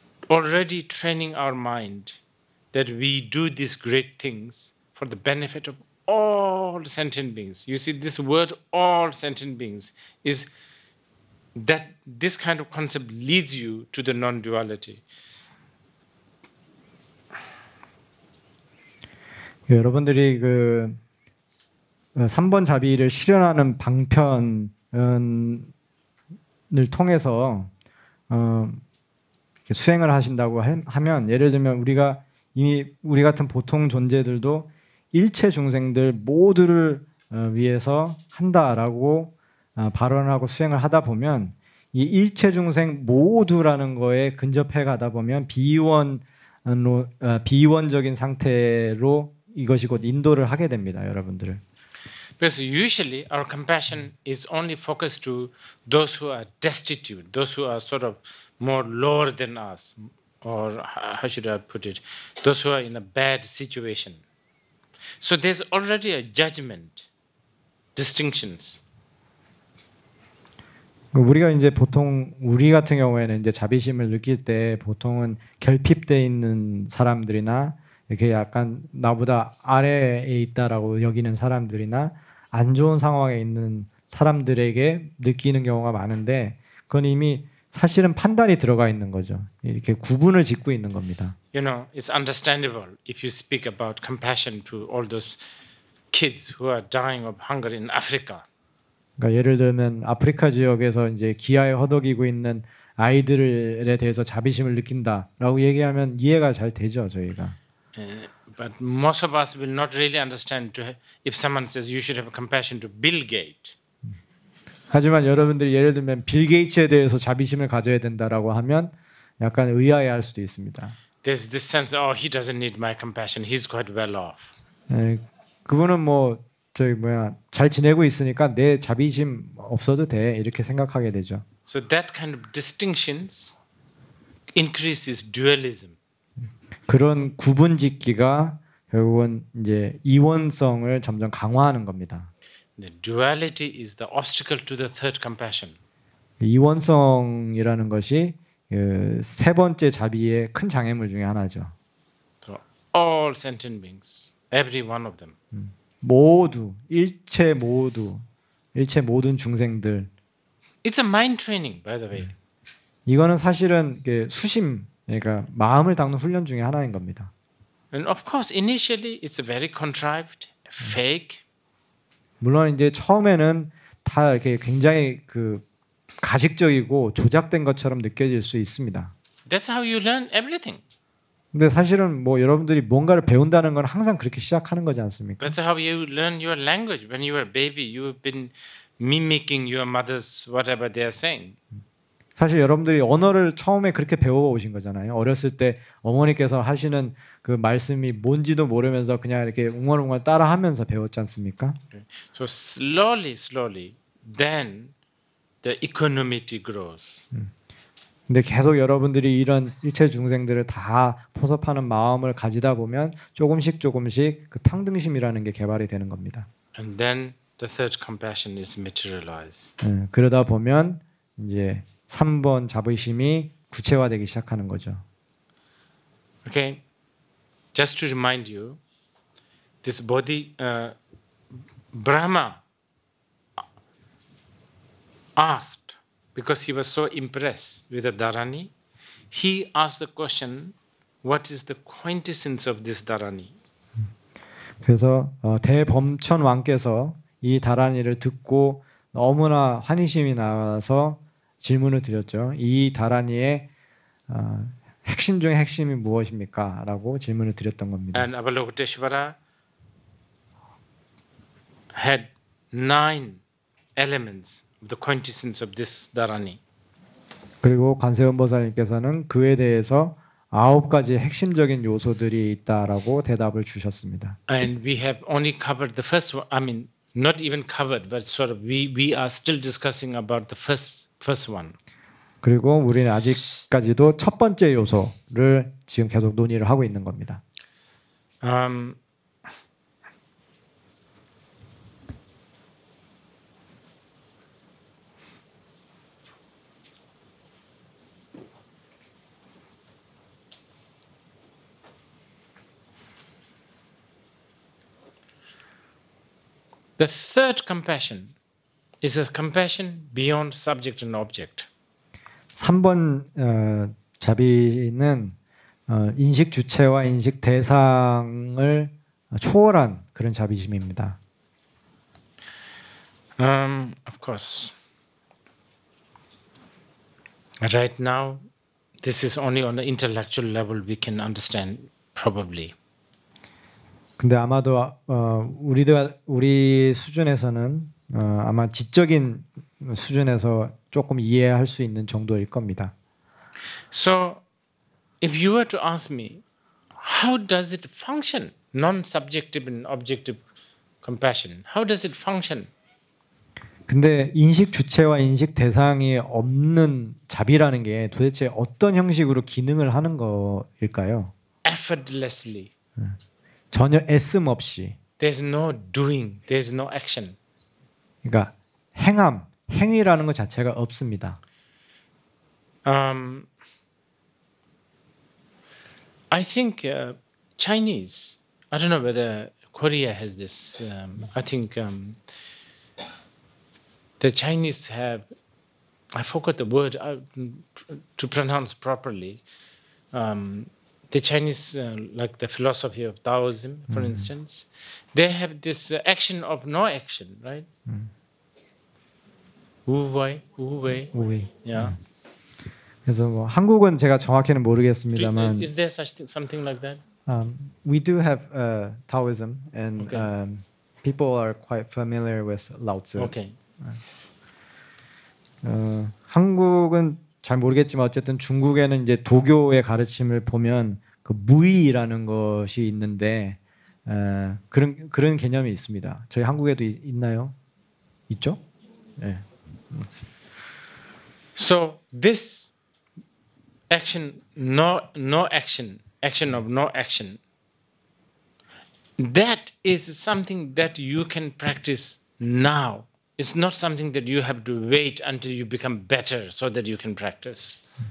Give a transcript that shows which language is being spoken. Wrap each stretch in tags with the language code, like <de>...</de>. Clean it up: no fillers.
<en>already training our mind that we do these great things for the benefit of all sentient beings. You see, this word all sentient beings is that this kind of concept leads you to the non-duality.</en> <ko>여러분들이 그 3번 자비를 실현하는 방편을 통해서 수행을 하신다고 하면, 예를 들면 우리가 이미 우리 같은 보통 존재들도 일체 중생들 모두를 위해서 한다라고 발언하고 수행을 하다 보면, 이 일체 중생 모두라는 거에 근접해 가다 보면 비이원적인 상태로 이것이 곧 인도를 하게 됩니다, 여러분들을.</ko> <en>Because usually our compassion is only focused to those who are destitute, those who are sort of more lower than us, or how should I put it, those who are in a bad situation. So there's already a judgment, distinctions.</en> <ko>우리가 이제 보통 우리 같은 경우에는 이제 자비심을 느낄 때 보통은 결핍돼 있는 사람들이나 이렇게 약간 나보다 아래에 있다라고 여기는 사람들이나 안 좋은 상황에 있는 사람들에게 느끼는 경우가 많은데, 그건 이미 사실은 판단이 들어가 있는 거죠. 이렇게 구분을 짓고 있는 겁니다.</ko> <en>You know, it's understandable if you speak about compassion to all those kids who are dying of hunger in Africa.</en> <ko>그러니까 예를 들면 아프리카 지역에서 이제 기아에 허덕이고 있는 아이들에 대해서 자비심을 느낀다라고 얘기하면 이해가 잘 되죠, 저희가.</ko> <en>But most of us will not really understand if someone says you should have compassion to Bill Gates.</en> <ko>하지만 여러분들이 예를 들면 빌 게이츠에 대해서 자비심을 가져야 된다라고 하면 약간 의아해할 수도 있습니다.</ko> <en>There's this sense, oh, he doesn't need my compassion. He's quite well off.</en> <ko>그분은 뭐 잘 지내고 있으니까 내 자비심 없어도 돼, 이렇게 생각하게 되죠.</ko> <en>So that kind of distinctions increases dualism.</en> <ko>그런 구분짓기가 결국은 이제 이원성을 점점 강화하는 겁니다.</ko> <en>The duality is the obstacle to the third compassion.</en> <ko>이원성이라는 것이 세 번째 자비의 큰 장애물 중에 하나죠.</ko> <en>So all sentient beings, every one of them.</en> <ko>모두, 일체 모든 중생들.</ko> <en>It's a mind training, by the way.</en> <ko>이거는 사실은 수심, 그러니까 마음을 닦는 훈련 중에 하나인 겁니다.</ko> <en>And of course, initially it's very contrived, fake.</en> <ko>물론 이제 처음에는 다 이렇게 굉장히 가식적이고 조작된 것처럼 느껴질 수 있습니다.</ko> <en>That's how you learn everything.</en> <ko>근데 사실은 뭐 여러분들이 뭔가를 배운다는 건 항상 그렇게 시작하는 거지 않습니까?</ko> <en>That's how you learn your language. When you were a baby, you've been mimicking your mother's whatever they are saying.</en> <ko>사실 여러분들이 언어를 처음에 그렇게 배워오신 거잖아요. 어렸을 때 어머니께서 하시는 그 말씀이 뭔지도 모르면서 그냥 이렇게 웅얼웅얼 따라하면서 배웠지 않습니까?</ko> <en>So slowly, then the equanimity grows.</en> <ko>근데 계속 여러분들이 이런 일체 중생들을 다 포섭하는 마음을 가지다 보면 조금씩 그 평등심이라는 게 개발이 되는 겁니다.</ko> <en>And then the third compassion is materialized.</en> <ko>그러다 보면 이제 3번 자비심이 구체화되기 시작하는 거죠.</ko> <en>Okay, just to remind you, this Bodhi Brahma asked, because he was so impressed with the Dharani, he asked the question, what is the quintessence of this Dharani?</en> <ko>그래서 대범천 왕께서 이 다라니를 듣고 너무나 환희심이 나와서 질문을 드렸죠. 이 다라니의 핵심 중에 핵심이 무엇입니까? 라고 질문을 드렸던 겁니다.</ko> <en>And Avalokiteshvara had 9 elements of the quintessence of this Dharani.</en> <ko>그리고 관세음보살님께서는 그에 대해서 9가지 핵심적인 요소들이 있다라고 대답을 주셨습니다.</ko> <en>And we have only covered the first one. I mean, not even covered, but sort of we are still discussing about the first one.</en> <ko>그리고 우리는 아직까지도 첫 번째 요소를 지금 계속 논의를 하고 있는 겁니다.</ko> <en>The third compassion is a compassion beyond subject and object.</en> <ko>3번 자비는 인식 주체와 인식 대상을 초월한 그런 자비심입니다.</ko> <en>Of course. Right now, this is only on the intellectual level we can understand, probably.</en> <ko>근데 아마도 우리 수준에서는 아마 지적인 수준에서 조금 이해할 수 있는 정도일 겁니다.</ko> <en>So, if you were to ask me, how does it function? Non-subjective and objective compassion. How does it function?</en> <ko>근데 인식 주체와 인식 대상이 없는 자비라는 게 도대체 어떤 형식으로 기능을 하는 거일까요?</ko> <en>Effortlessly.</en> <ko>전혀 애씀 없이.</ko> <en>There's no doing. There's no action.</en> <ko>그러니까 행위라는 것 자체가 없습니다.</ko> <en>I think Chinese. I don't know whether Korea has this. I think the Chinese have. I forgot the word to pronounce properly. The Chinese, like the philosophy of Taoism, for instance, they have this action of no action, right? wu wei. Yeah.</en> <ko>그래서 뭐 한국은 제가 정확히는 모르겠습니다만.</ko> <en>Is there such something like that? We do have Taoism, and Okay. people are quite familiar with Lao Tzu. Okay.</en> <ko>한국은 잘 모르겠지만 어쨌든 중국에는 이제 도교의 가르침을 보면 그 무의라는 것이 있는데 그런 개념이 있습니다. 저희 한국에도 있나요? 있죠? 네.</ko> <en>So this action, no action, action of no action. That is something that you can practice now. It's not something that you have to wait until you become better so that you can practice.</en>